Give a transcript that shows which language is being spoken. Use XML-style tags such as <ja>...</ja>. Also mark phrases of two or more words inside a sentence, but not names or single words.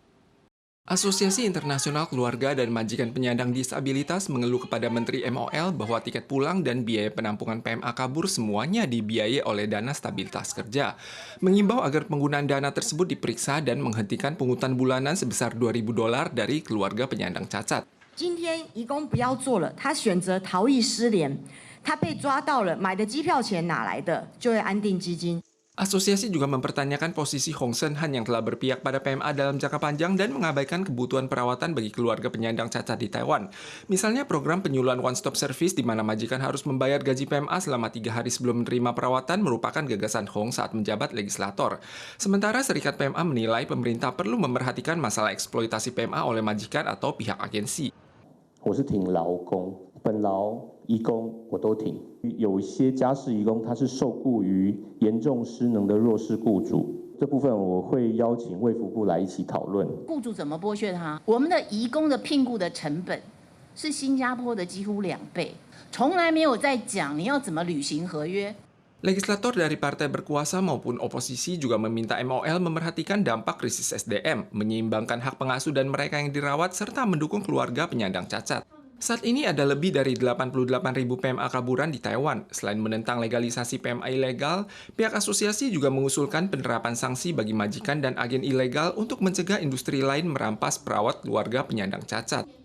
<id>Asosiasi Internasional Keluarga dan Majikan Penyandang Disabilitas mengeluh kepada Menteri MOL bahwa tiket pulang dan biaya penampungan PMA kabur semuanya dibiayai oleh dana stabilitas kerja. Mengimbau agar penggunaan dana tersebut diperiksa dan menghentikan pungutan bulanan sebesar $2.000 dari keluarga penyandang cacat.</id> <zh>今天移工不要做了，他选择逃逸失联，他被抓到了，买的机票钱哪来的？就业安定基金。</zh> <id>Asosiasi juga mempertanyakan posisi Hong Seng-han yang telah berpihak pada PMA dalam jangka panjang dan mengabaikan kebutuhan perawatan bagi keluarga penyandang cacat di Taiwan. Misalnya program penyuluhan</id> <en>one-stop service</en> <id>di mana majikan harus membayar gaji PMA selama 3 hari sebelum menerima perawatan merupakan gagasan Hong saat menjabat legislator. Sementara Serikat PMA menilai pemerintah perlu memperhatikan masalah eksploitasi PMA oleh majikan atau pihak agensi.</id> <zh>我是挺劳工，本劳移工我都挺。有一些家事移工，他是受雇于严重失能的弱势雇主，这部分我会邀请卫福部来一起讨论。雇主怎么剥削他？我们的移工的聘雇的成本是新加坡的几乎2倍，从来没有在讲你要怎么履行合约。</zh> <id>Legislator dari partai berkuasa maupun oposisi juga meminta MOL memerhatikan dampak krisis SDM, menyeimbangkan hak pengasuh dan mereka yang dirawat, serta mendukung keluarga penyandang cacat. Saat ini ada lebih dari 88.000 PMA kaburan di Taiwan. Selain menentang legalisasi PMA ilegal, pihak asosiasi juga mengusulkan penerapan sanksi bagi majikan dan agen ilegal untuk mencegah industri lain merampas perawat keluarga penyandang cacat.</id>